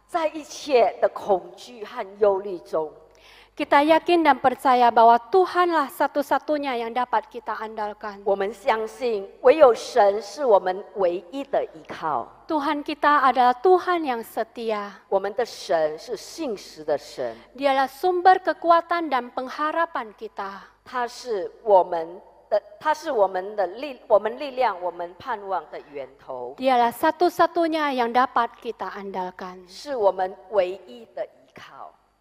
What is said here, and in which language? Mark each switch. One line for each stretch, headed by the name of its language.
Chinese: 在一切的恐惧和忧虑中，
Indonesian: Kita yakin dan percaya bahwa Tuhanlah satu-satunya yang dapat kita andalkan.
Chinese: 我们相信唯有神是我们唯一的依靠。
Indonesian: Tuhan kita adalah Tuhan yang setia.
Chinese: 我们的神是信实的神，
Indonesian: Dialah sumber kekuatan dan pengharapan kita.
Chinese: 他是我们力量、我们盼望的源头，
Indonesian: Dialah satu-satunya yang dapat kita andalkan.
Chinese: 是我们唯一的依靠。